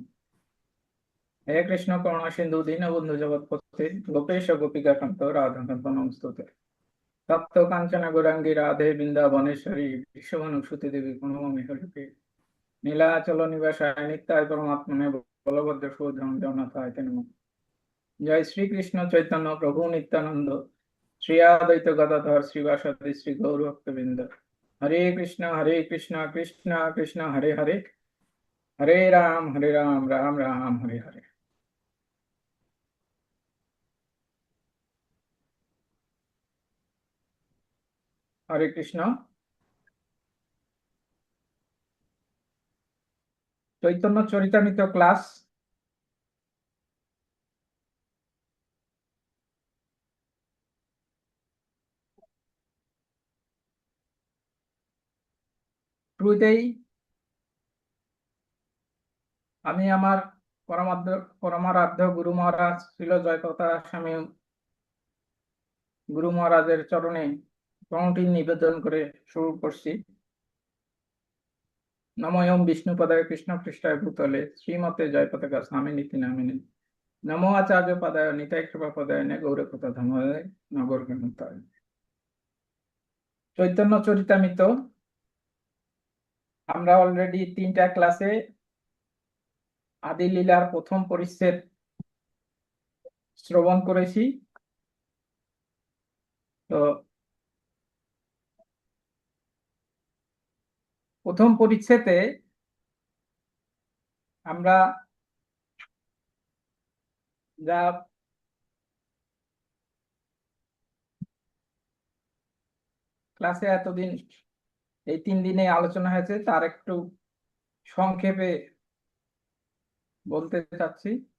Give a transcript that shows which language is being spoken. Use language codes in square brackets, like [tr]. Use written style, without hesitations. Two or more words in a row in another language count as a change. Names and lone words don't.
[sa] हे कृष्ण करुणा सिंधु दीनबंधु जगत्पते गोपेश गोपिका कांत राधा कांत नमस्तुते तप्त कांचन गौरांगी राधे वृंदावनेश्वरी विश्वभानुसुते देवी प्रणमामि हरिप्रिये नीलाचल निवासाय नित्याय परमात्मने बलभद्र सुभद्रं जगन्नाथाय ते नमः। जय श्री कृष्ण चैतन्य प्रभु नित्यानंद श्री अद्वैत गदाधर श्रीवासादि श्री गौर भक्तवृंद हरे कृष्ण कृष्ण कृष्ण हरे हरे हरे राम राम राम हरे हरे। [bn] হরে কৃষ্ণ চৈতন্য চরিতামৃত ক্লাস শুরুতেই আমি আমার পরমারাধ্য গুরু মহারাজ শ্রীল জয়প্রকাশ স্বামী গুরু মহারাজের চরণে প্রণতি নিবেদন করে শুরু করছি। [sa] নমোऽयं विष्णुपदाय कृष्णपृष्ठाय भूतले श्रीमते जयपताका स्वामिनिति नामिने नमो आचार्यपदाय निताय कृपापदायिने गौरकथाधामोदय नगरग्रामोदयिने। [bn] চৈতন্য চরিতামৃত আমরা অলরেডি 3টা ক্লাসে আদি লীলার প্রথম পরিচ্ছেদ শ্রবণ করেছি। তো প্রথম পরিচ্ছেদে আমরা যা ক্লাসে এতদিন এই 3 দিনে আলোচনা হয়েছে তার একটু সংক্ষেপে বলতে চাচ্ছি।